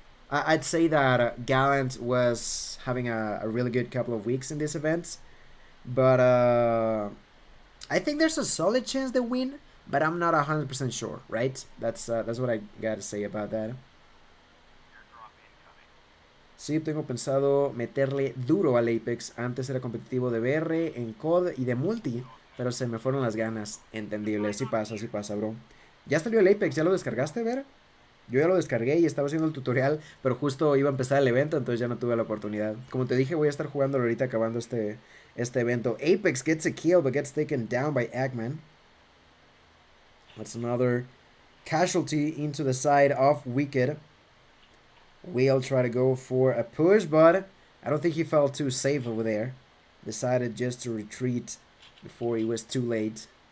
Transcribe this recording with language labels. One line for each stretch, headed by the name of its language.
English: I'd say that Gallant was having a really good couple of weeks in this event. But I think there's a solid chance they win, but I'm not 100% sure, right? That's what I gotta say about that.
Spanish: Sí, tengo pensado meterle duro al Apex. Antes era competitivo de BR, en COD y de multi, pero se me fueron las ganas. Entendible, sí pasa, bro. Ya salió el Apex, ¿ya lo descargaste, Ver? Yo ya lo descargué y estaba haciendo el tutorial, pero justo iba a empezar el evento, entonces ya no tuve la oportunidad. Como te dije, voy a estar jugando ahorita acabando este evento.
English: Apex gets a kill, but gets taken down by Eggman. That's another casualty into the side of Wicked. We'll try to go for a push, but I don't think he felt too safe over there. Decided just to retreat before it was too late.